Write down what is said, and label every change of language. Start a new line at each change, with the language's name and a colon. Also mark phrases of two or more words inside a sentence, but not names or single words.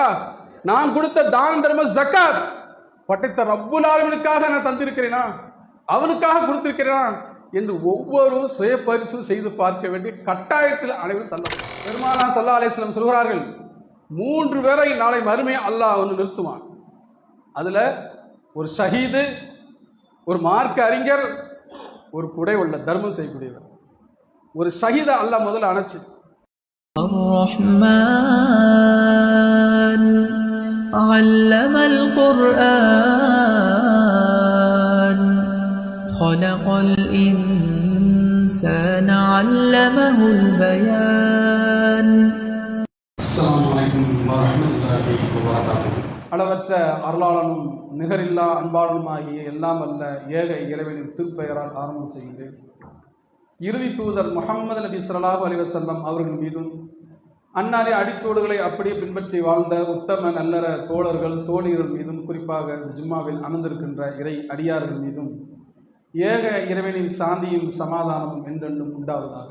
Tamil: நான் கொடுத்த தான தர்ம ஜக்காத் படைத்த
Arabic: رب العالمين
Tamil: நான் தந்திருக்கிறேனா, அவனுக்காக கொடுத்திருக்கிறேனா என்று ஒவ்வொரு சுய பரிசு செய்து பார்க்க வேண்டிய கட்டாயத்தில் அனைவரும் தள்ளப்படும். பெருமானார்
Arabic: صلى الله عليه وسلم
Tamil: சொல்கிறார்கள், 3 பேரை நாளை மறுமை அல்லாஹ் ஒன்று நிறுத்துவான். அதுல ஒரு ஷஹீது, ஒரு மார்க்க அறிஞர், ஒரு குடை உள்ள தர்மம் செய்யக்கூடியவர். ஒரு ஷஹீத அல்லாஹ் முதல்ல அணைச்சு
Arabic: الرحمن علم القرآن خلق الإنسان علمه البيان. السلام عليكم ورحمة الله وبركاته.
Tamil: அளவற்ற அருளாளனும் நிகரில்லா அன்பாளனுமாகிய எல்லாம் அல்ல ஏக இறைவனின் திருப்பெயரால் ஆரம்பம் செய்கின்றேன். இறுதி தூதர் முஹம்மது நபி
Arabic: صلى الله عليه وسلم
Tamil: அவர்கள் மீதும் அன்னாரின் அடிச்சோடுகளை அப்படியே பின்பற்றி வாழ்ந்த உத்தம நல்லற தோழர்கள் தோழியர்கள் மீதும், குறிப்பாக ஜும்மாவில் அமர்ந்திருக்கின்ற இறை அடியார்கள் மீதும் ஏக இறைவனின் சாந்தியும் சமாதானமும் என்றென்றும் உண்டாவதாக.